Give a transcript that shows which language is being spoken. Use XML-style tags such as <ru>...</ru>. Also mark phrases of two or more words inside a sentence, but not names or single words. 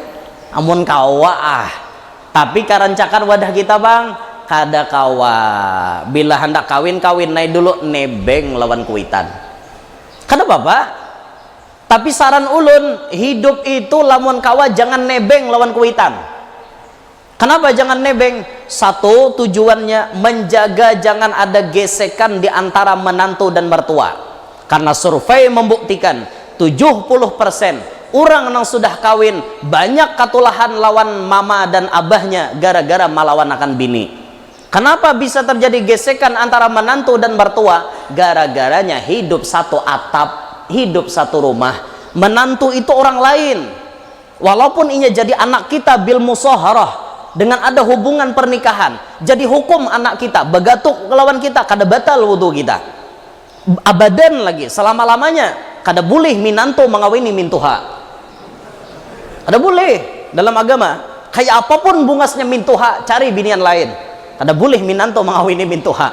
<bjn>Amun kawa tapi karancakan wadah kita bang, kada kawa. Bila hendak kawin naik dulu nebeng lawan kuitan. Kada apa-apa. Tapi saran ulun, hidup itu lamun kawa jangan nebeng lawan kuitan.</bjn> <id>Kenapa jangan nebeng? Satu, tujuannya menjaga jangan ada gesekan di antara menantu dan mertua.</id> <bjn>Karena survei membuktikan 70% orang yang sudah kawin banyak katulahan lawan mama dan abahnya gara-gara malawan akan bini.</bjn> <id>Kenapa bisa terjadi gesekan antara menantu dan mertua? Gara-garanya hidup satu atap, hidup satu rumah. Menantu itu orang lain, walaupun ia jadi anak kita</id> <ar>bil musaharah,</ar> <id>dengan ada hubungan pernikahan, jadi hukum anak kita bagatuk lawan kita kada batal wudu kita abadan lagi selama-lamanya.</id> <bjn>Kada boleh minantu mengawini mintuha, kada boleh dalam agama. Kayak apapun bungasnya mintuha, cari binian lain. Kada boleh minantu mengawini mintuha.</bjn>